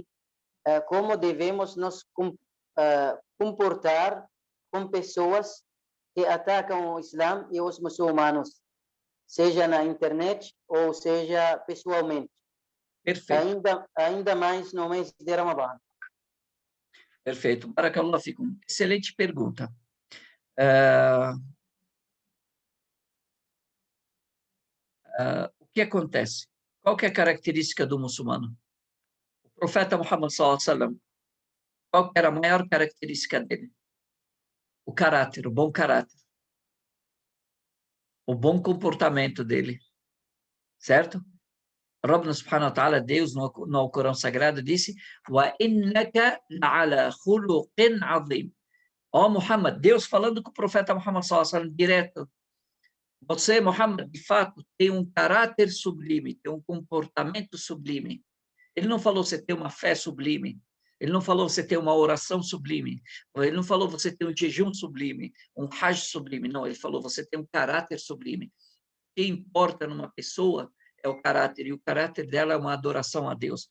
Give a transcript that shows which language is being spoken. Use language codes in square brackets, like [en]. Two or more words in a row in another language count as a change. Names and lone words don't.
[pt] Como devemos nos comportar com pessoas que atacam o Islã e os muçulmanos, seja na internet ou seja pessoalmente? Perfeito. Ainda mais no mês de Ramadã. Perfeito. [ar] بارك الله فيكم. [pt] Excelente pergunta. O que acontece? Qual que é a característica do muçulmano? O profeta Muhammad [ar] صلى الله عليه وسلم, [pt] qual era a maior característica dele? O caráter, o bom caráter. O bom comportamento dele. Certo? [ar] ربنا سبحانه وتعالى, [pt] Deus no Corão Sagrado disse: [ar] "وإنك لعلى خلق عظيم." [pt] Ó Muhammad, Deus falando com o profeta Muhammad [ar] صلى الله عليه وسلم [pt] direto. Você, Muhammad, de fato, tem um caráter sublime, tem um comportamento sublime. Ele não falou você tem uma fé sublime. Ele não falou você tem uma oração sublime. Ele não falou você tem um jejum sublime, um hajj sublime. Não, ele falou você tem um caráter sublime. O que importa numa pessoa é o caráter, e o caráter dela é uma adoração a Deus.